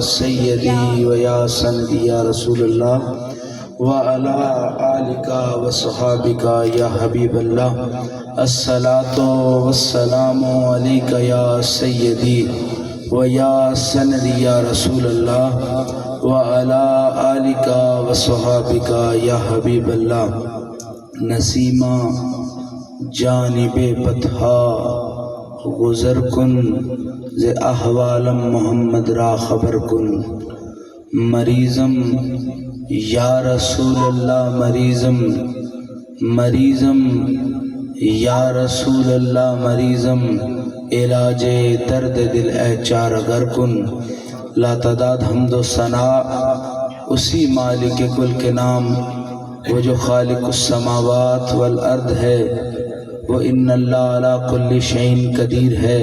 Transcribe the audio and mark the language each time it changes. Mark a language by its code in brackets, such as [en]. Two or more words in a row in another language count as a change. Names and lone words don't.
[ar] سيدي ويا سندي يا رسول الله وعلى آلك وصحابك يا حبيب الله الصلاة والسلام عليك يا سيدي ويا سندي يا رسول الله وعلى آلك وصحابك يا حبيب الله [fa] نسیمہ جانب بطحا گزر کن ز احوالم محمد را خبر کن مریضم یا رسول اللہ مریضم یا رسول اللہ مریضم علاج درد دل اے چارگر کن [ur] لا تعداد حمد و ثنا اسی مالک کل کے نام وہ جو [ar] خالق السماوات والارض [ur] ہے وہ [ar] ان اللہ علی کل شیء قدیر [ur] ہے۔